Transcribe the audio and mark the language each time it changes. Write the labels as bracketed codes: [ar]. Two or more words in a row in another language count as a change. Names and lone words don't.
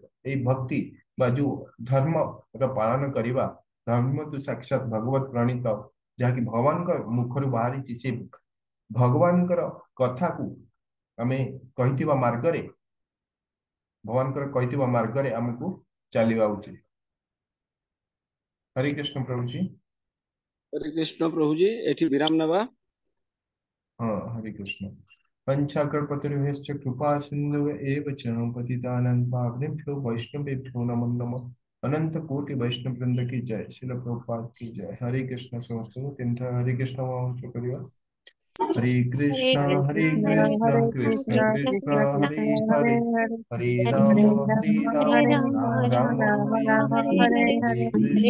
[or] ଏଇ ଭକ୍ତି ବା ଯୋଉ ଧର୍ମର ପାଳନ କରିବା, ଧର୍ମ ତ ସାକ୍ଷାତ ଭଗବତ ପ୍ରଣୀତ, ଯାହାକି ଭଗବାନଙ୍କ ମୁଖରୁ ବାହାରିଛି, ସେ ଭଗବାନଙ୍କର କଥାକୁ ଆମେ କହିଥିବା ମାର୍ଗରେ, ଭଗବାନଙ୍କର କହିଥିବା ମାର୍ଗରେ ଆମକୁ ଚାଲିବା ଉଚିତ। ହରେ କୃଷ୍ଣ ପ୍ରଭୁଜୀ। ହରେ କୃଷ୍ଣ ପ୍ରଭୁଜୀ, ଏଠି ବିରାମ ନେବା। ହଁ, ହରେ କୃଷ୍ଣ। [sa] पंचाकल्पतरुभ्यश्च कृपा सिन्धुव एव च पतितानां पावनेभ्यो वैष्णवेभ्यो नमो नमः। [hi] अनंत कोटि वैष्णव वृंद की जय, शिल प्रभुपाद की जय। [sa] हरे कृष्ण समस्त हरे कृष्ण वंश करिया। हरे हरे कृष्ण कृष्ण हरे हरे कृष्ण कृष्ण कृष्ण कृष्ण कृष्ण कृष्ण हरे हरे हरे, हरे हरे हरे राम राम हरे राम हरे राम राम राम राम राम हरे हरे हरे, हरे हरे हरे